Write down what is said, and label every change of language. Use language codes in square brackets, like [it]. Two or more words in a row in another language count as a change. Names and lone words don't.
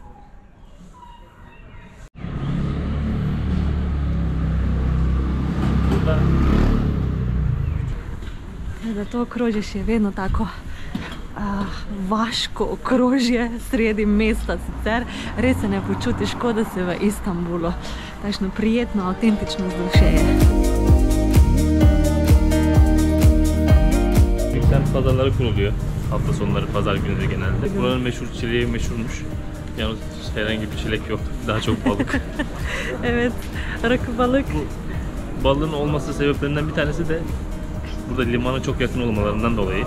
[sl] Da to okrožje še je vedno tako vaško okrožje sredi mesta sicer. Res se ne počutiš, kot da si v Istanbulu. Takšno prijetno, avtentično vzdušje. [tr] Semt pazarları kuruluyor. Hafta sonları, pazar günleri genelde. Buranın meşhur çileği meşhurmuş. Yalnız herhangi bir çilek yok. Daha çok balık. Evet, rakı balık. Balığın olması sebeplerinden bir tanesi de burada limana çok yakın olmalarından dolayı.